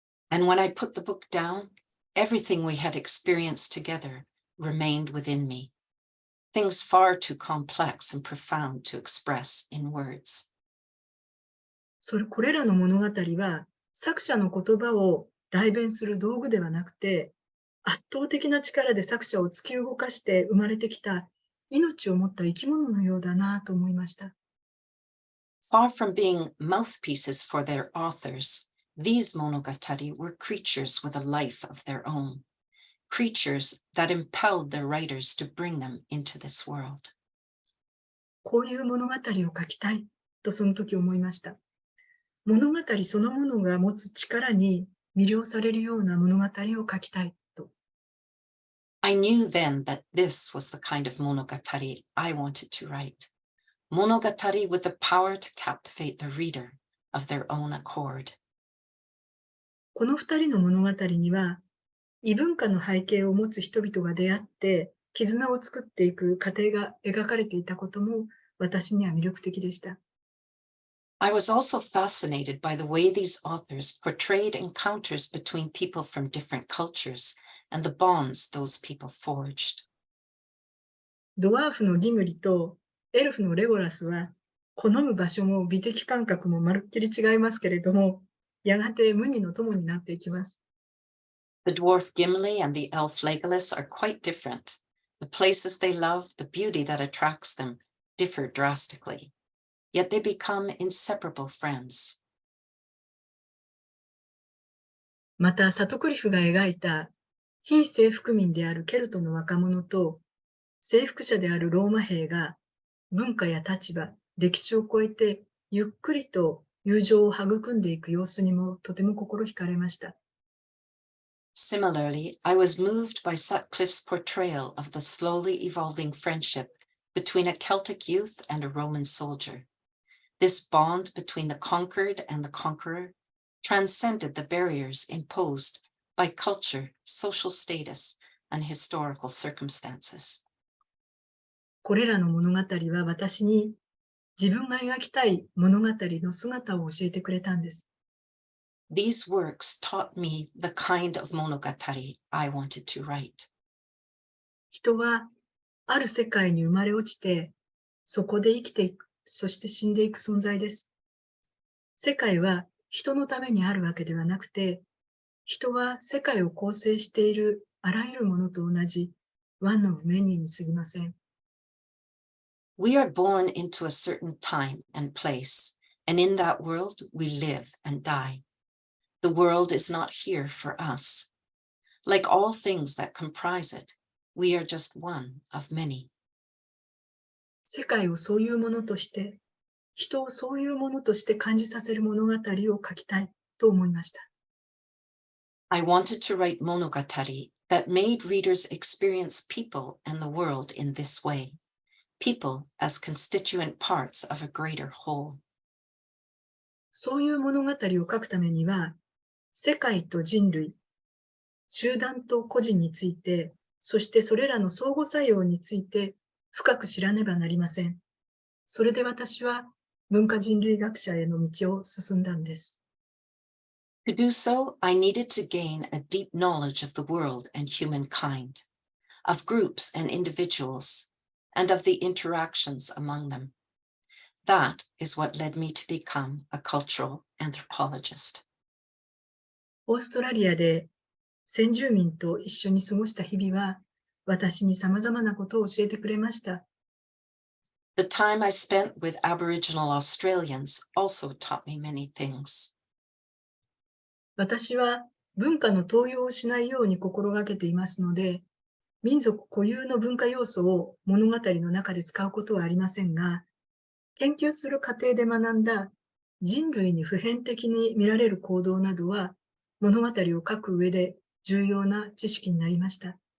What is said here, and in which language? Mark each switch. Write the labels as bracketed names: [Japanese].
[English] And when I put the book down, everything we had experienced together remained within me, things far too complex and profound to express in words. [Japanese] これらの物語は作者の言葉を代弁する道具ではなくて、圧倒的な力で作者を突き動かして生まれてきた命を持った生き物のようだなと思いました。 [English] Far from being mouthpieces for their authors, these monogatari were creatures with a life of their own, creatures that impelled their writers to bring them into this world. [Japanese] こういう物語を書きたいとその時思いました。物語そのものが持つ力に魅了されるような物語を書きたいと。 [English] I knew then that this was the kind of monogatari I wanted to write. Monogatari with the power to captivate the reader of their own accord. [Japanese] この二人の物語には、異文化の背景を持つ人々が出会って、絆を作っていく過程が描かれていたことも私には魅力的でした。 [English] I was also fascinated by the way these authors portrayed encounters between people from different cultures and the bonds those people forged. [Japanese] ドワーフのギムリとエルフのレゴラスは、好む場所も美的感覚もまるっきり違いますけれども、やがて無二の友になっていきます。 [English] The dwarf Gimli and the elf Legolas are quite different. The places they love, the beauty that attracts them, differ drastically. Yet they become inseparable friends. [Japanese] また、サトクリフが描いた非征服民であるケルトの若者と征服者であるローマ兵が文化や立場、歴史を超えてゆっくりと友情を育んでいく様子にもとても心惹かれました。 [English] Similarly, I was moved by Sutcliffe's portrayal of the slowly evolving friendship between a Celtic youth and a Roman soldier. This bond between the conquered and the conqueror transcended the barriers imposed by culture, social status, and historical circumstances. [Japanese] これらの物語は私に自分が描きたい物語の姿を教えてくれたんです。 [English] These works taught me the kind of monogatari I wanted to write. [Japanese] 人はある世界に生まれ落ちて、そこで生きていく、そして死んでいく存在です。世界は人のためにあるわけではなくて、人は世界を構成しているあらゆるものと同じワンのメニューに過ぎません。 [English] We are born into a certain time and place, and in that world we live and die. The world is not here for us. Like all things that comprise it, we are just one of many. [Japanese] 世界をそういうものとして、人をそういうものとして感じさせる物語を書きたいと思いました。 [English] I wanted to write monogatari that made readers experience people and the world in this way, people as constituent parts of a greater whole. [Japanese] そういう物語を書くためには、世界と人類、集団と個人について、そしてそれらの相互作用について深く知らねばなりません。それで私は文化人類学者への道を進んだんです。 [English] To do so, I needed to gain a deep knowledge of the world and humankind, of groups and individuals, and of the interactions among them. That is what led me to become a cultural anthropologist. [Japanese] オーストラリアで先住民と一緒に過ごした日々は、私に様々なことを教えてくれました。 [English] The time I spent with Aboriginal Australians also taught me many things. [Japanese] 私は文化の登用をしないように心がけていますので、民族固有の文化要素を物語の中で使うことはありませんが、研究する過程で学んだ人類に普遍的に見られる行動などは、物語を書く上で重要な知識になりました。